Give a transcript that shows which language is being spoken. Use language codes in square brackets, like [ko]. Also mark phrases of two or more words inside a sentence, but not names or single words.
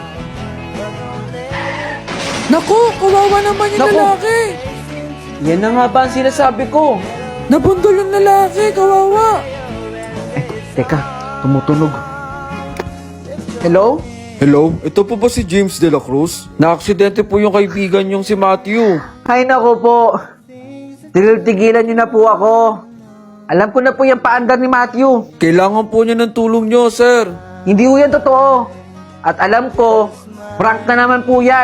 [tl] Naku, kawawa naman yung Naku. lalaki. Yan na nga ba ang sinasabi ko? Nabundol yung lalaki, kawawa. Teka, tumutunog. Hello? Hello, ito po ba si James de la Cruz? Na-aksidente po yung kaibigan yung si Matthew. Ay, nako po. Tigilan niyo na po ako. Alam ko na po yung paandar ni Matthew. Kailangan po niya ng tulong niyo, sir. Hindi po yan totoo. At alam ko, prank na naman po yan.